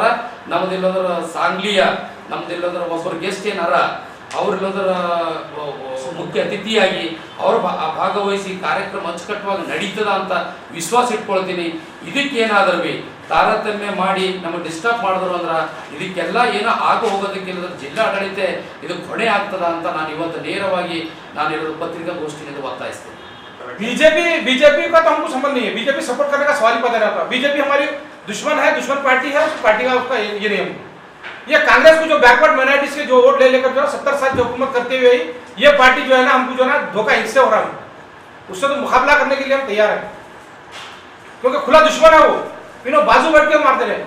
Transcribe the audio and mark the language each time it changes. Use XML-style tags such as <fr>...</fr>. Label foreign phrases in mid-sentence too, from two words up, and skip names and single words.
<kn>ನಮ್ದೆಲ್ಲದ್ರ ಸಾಂಗ್ಲಿಯ ನಮ್ದೆಲ್ಲದ್ರ ಒಬ್ಬರು ಗೆಸ್ಟ್ ಏನಾರ ಅವರೆಲ್ಲದರ ಮುಖ್ಯ ಅತಿಥಿಯಾಗಿ ಅವರು ಭಾಗವಹಿಸಿ ಕಾರ್ಯಕ್ರಮ ಅಚ್ಚುಕಟ್ಟವಾಗಿ ನಡೀತದ ಅಂತ ವಿಶ್ವಾಸ ಇಟ್ಕೊಳ್ತೀನಿ. ಇದಕ್ಕೇನಾದ್ರೂ ಬಿ ತಾರತಮ್ಯ ಮಾಡಿ ನಮಗೆ ಡಿಸ್ಟರ್ಬ್ ಮಾಡಿದ್ರು ಅಂದ್ರೆ ಇದಕ್ಕೆಲ್ಲ ಏನೋ ಆಗ ಹೋಗೋದಕ್ಕಿಲ್ಲದ ಜಿಲ್ಲಾಡಳಿತ ಇದಕ್ಕೆ ಹೊಣೆ ಆಗ್ತದ ಅಂತ ನಾನು ಇವತ್ತು ನೇರವಾಗಿ ನಾನು ಇರೋದು ಪತ್ರಿಕಾಗೋಷ್ಠಿನಿಂದ ಒತ್ತಾಯಿಸ್ತೇನೆ.</kn> <hi>बीजेपी का तो हमको संबंध नहीं है, बीजेपी सपोर्ट करने का सवाल ही पैदा रहता है। बीजेपी हमारी दुश्मन है, दुश्मन पार्टी है, उस पार्टी का उसका ये नहीं। ये कांग्रेस को जो</hi> <en>backward minorities</en> <hi>के जो वोट ले लेकर जो 70 साल जो हुकूमत करते हुए ये पार्टी जो है ना हमको जो है ना धोखा इससे हो रहा है, उससे तो मुकाबला करने के लिए हम तैयार हैं, क्योंकि खुला दुश्मन है वो, इन्हों बाजू बैठ के मारते रहे।</hi>